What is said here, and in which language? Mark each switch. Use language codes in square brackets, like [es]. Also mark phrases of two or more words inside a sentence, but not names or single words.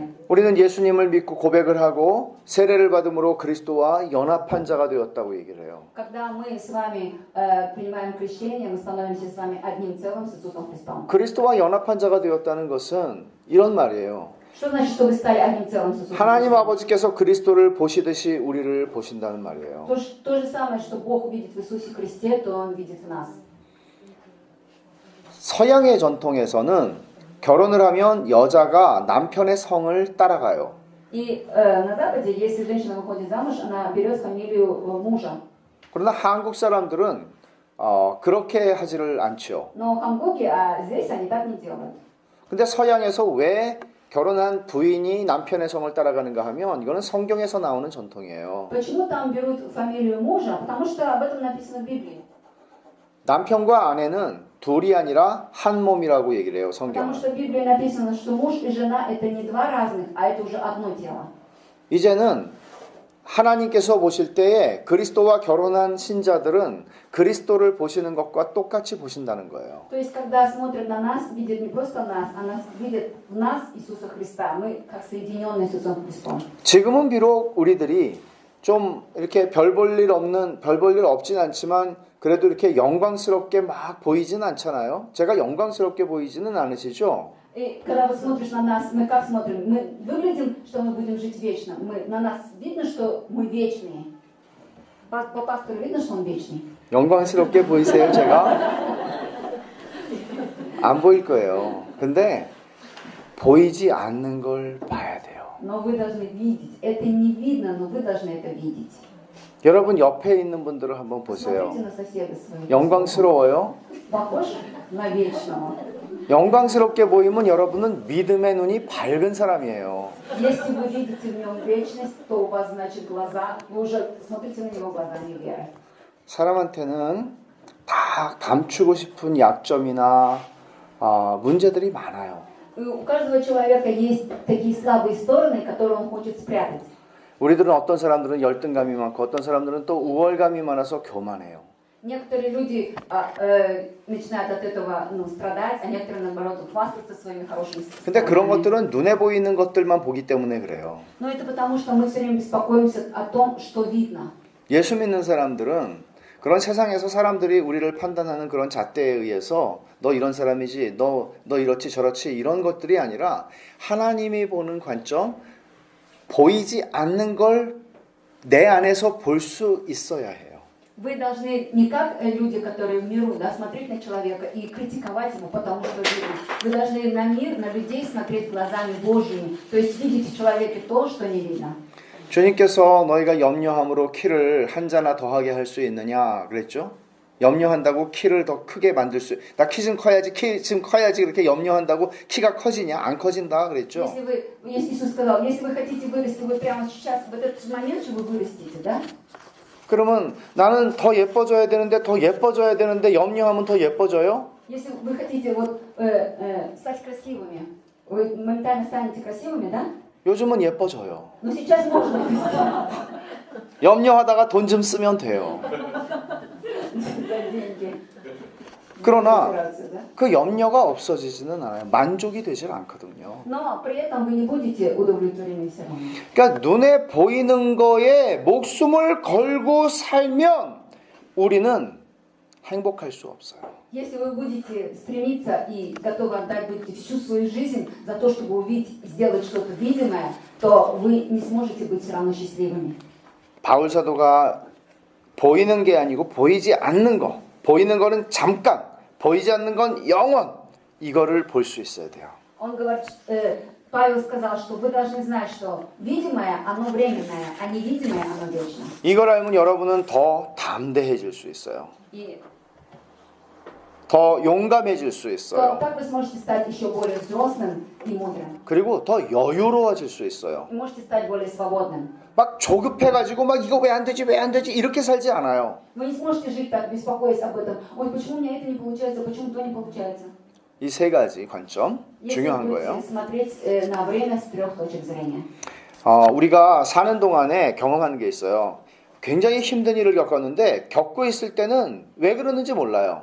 [ko] 우리는 예수님을 믿고 고백을 하고 세례를 받음으로 그리스도와 연합한 자가 되었다고 얘기를 해요. [ru] Когда мы с вами принимаем крещение, мы становимся с вами одним целым с Иисусом Христом. [ko] 그리스도와 연합한 자가 되었다는 것은 이런 말이에요. [ru] Что значит, что вы стали одним целым с Иисусом [ko] 하나님 [ru] Христом? [ko] 아버지께서 그리스도를 보시듯이 우리를 보신다는 말이에요. [ru] То же самое, что Бог видит в Иисусе Христе, то Он видит в нас. [ko] 서양의 전통에서는 결혼을 하면 여자가 남편의 성을 따라가요. [ru] И на Западе, если женщина выходит замуж, она берет фамилию мужа. [ko] 그러나 한국 사람들은 그렇게 하지를 않죠. [ru] Но в Хамбурге, а здесь они так не делают. [ko] 근데 서양에서 왜 결혼한 부인이 남편의 성을 따라가는가 하면 이거는 성경에서 나오는 전통이에요. [ru] Почему там берут фамилию мужа? Потому что об этом написано в Библии. [ko] 남편과 아내는 둘이 아니라 한 몸이라고 얘기를 해요, [ru] Потому [ko] 성경은. [ru] что в Библии написано, что муж и жена это не два разных, а это уже одно тело. [ko] 이제는 하나님께서 보실 때에 그리스도와 결혼한 신자들은 그리스도를 보시는 것과 똑같이 보신다는 거예요. [ru] То есть, когда смотрят на нас, видят не просто нас, а нас видят в нас Иисуса Христа. Мы как соединенные с Иисусом Христом. [ko] 지금은 비록 우리들이 좀 이렇게 별 볼 일 없진 않지만 그래도 이렇게 영광스럽게 막 보이진 않잖아요. 제가 영광스럽게 보이지는 않으시죠? [ru] И когда вот смотришь на нас, мы как смотрим? Мы выглядим, что мы будем жить вечно. На нас видно, что мы вечные. По пастору видно, что он вечный? [ko] 영광스럽게 보이세요, 제가? 안 보일 거예요. 근데 보이지 않는 걸 봐야 돼요. [ru] Но вы должны видеть. Это не видно, но вы должны это видеть. [ko] 여러분 옆에 있는 분들을 한번 보세요. [ru] Смотрите на соседа своего. [ko] 영광스러워요? [ru] Похож на вечного? [ko] 영광스럽게 보이면 여러분은 믿음의 눈이 밝은 사람이에요. [ru] Если вы видите в нем вечность, то у вас, значит, глаза, вы уже смотрите на него глазами веры. [ko] 사람한테는 다 감추고 싶은 약점이나 문제들이 많아요. [ru] И у каждого человека есть такие слабые стороны, которые он хочет спрятать. [ko] 우리들은 어떤 사람들은 열등감이 많고 어떤 사람들은 또 우월감이 많아서 교만해요. [ru] Некоторые люди начинают от этого страдать, а некоторые, наоборот, хвастаться своими хорошими [ko] 근데 그런 [ru] сторонами. [ko] 것들은 눈에 보이는 것들만 보기 때문에 그래요. [ru] Но это потому, что мы все время беспокоимся о том, что видно. [ko] 예수 믿는 사람들은 그런 세상에서 사람들이 우리를 판단하는 그런 잣대에 의해서 너 이런 사람이지, 너 이렇지 저렇지 이런 것들이 아니라 하나님이 보는 관점, 보이지 않는 걸 내 안에서 볼 수 있어야 해요. [ru] Вы должны не как люди, которые в миру, да, смотреть на человека и критиковать его, потому что видно. Вы должны на мир, на людей смотреть глазами Божьими. То есть видите в человеке то, что не видно. [ko] 주님께서 너희가 염려함으로 키를 한 자나 더하게 할 수 있느냐 그랬죠? 염려한다고 키를 더 크게 만들 수, 나 키 좀 커야지, 키 좀 커야지 그렇게 염려한다고 키가 커지냐? 안 커진다 그랬죠? [ru] Если Иисус сказал, если вы хотите вырасти, вы прямо сейчас, в этот момент же вы вырастите, да? [ko] 그러면 나는 더 예뻐져야 되는데 염려하면 더 예뻐져요? [ru] Если вы хотите вот стать красивыми, вы моментально станете красивыми, да? [ko] 요즘은 예뻐져요. [ru] Но сейчас можно [ko] 염려하다가 돈 좀 쓰면 돼요. [ru] за деньги. [ko] 그러나 [ru] операцию, да? [ko] 그 염려가 없어지지는 않아요. 만족이 되질 않거든요. [ru] Но при этом вы не будете удовлетворены все равно. [ko] 그러니까 눈에 보이는 거에 목숨을 걸고 살면 우리는 행복할 수 없어요. [ru] Если вы будете стремиться и готовы отдать будете всю свою жизнь за то, чтобы увидеть, сделать что-то видимое, то вы не сможете быть все равно счастливыми. [ko] 바울 사도가 보이는 게 아니고 보이지 않는 거, 보이는 거는 잠깐, 보이지 않는 건 영원, 이거를 볼 수 있어야 돼요. [ru] Он говорит, Павел сказал, что вы должны знать, что видимое, оно временное, а невидимое, оно вечно. [ko] 이걸 알면 여러분은 더 담대해질 수 있어요. [ru] И [ko] 더 용감해질 수 있어요. [ru] так вы сможете стать еще более взрослым и мудрым. [ko] 그리고 더 여유로워질 수 있어요. [ru] И можете стать более свободным. [ko] 막 조급해가지고 막 이거 왜 안 되지 이렇게 살지 않아요. [ru] Вы не сможете жить так, беспокоясь об этом. Ой, почему у меня это не получается, почему то не получается? [ko] 이 세 가지 관점 [ru] Если [ko] 중요한 [ru] вы [ko] 거예요. [ru] будете смотреть на время с трех точек зрения. [ko] 우리가 사는 동안에 경험하는 게 있어요. 굉장히 힘든 일을 겪었는데 겪고 있을 때는 왜 그러는지 몰라요.